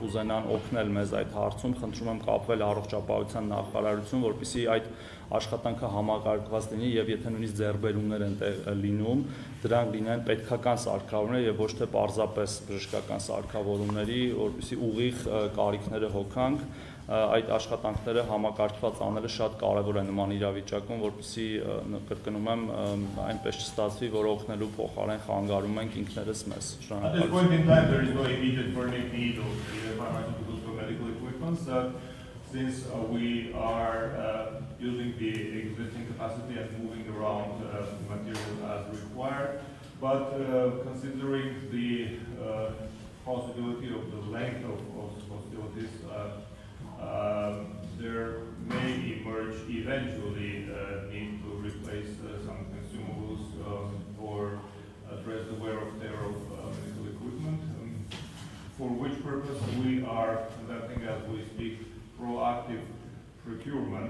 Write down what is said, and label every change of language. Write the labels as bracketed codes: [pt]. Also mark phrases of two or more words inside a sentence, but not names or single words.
[hy] կուզենան օգնել մեզ այդ հարցում, խնդրում եմ կապվել առողջապահության նախարարություն, որպեսզի այդ աշխատանքը համակարգված լինի եւ եթե նույնիսկ ձեռբերումներ են լինում, դրանք լինեն պետքական սարքավորումներ եւ ոչ թե պարզապես բժշկական սարքավորումների, որպեսզի ուղիղ կարիքները հոգանք, այդ աշխատանքները համակարգված անելը շատ կարևոր է նման իրավիճակում, որպեսզի կրկնում եմ, այնպես չստացվի, որ օգնելու փոխարեն խանգարում ենք ինքներս մեզ։ [en] At this point in time, there is no immediate burning need of either pharmaceuticals or medical equipment, since we are using the existing capacity and moving around material as required. But considering the possibility of the length of hostilities, there may emerge eventually need to replace some consumables or address the wear and tear of medical equipment, for which purpose we are conducting, as we speak, proactive procurement.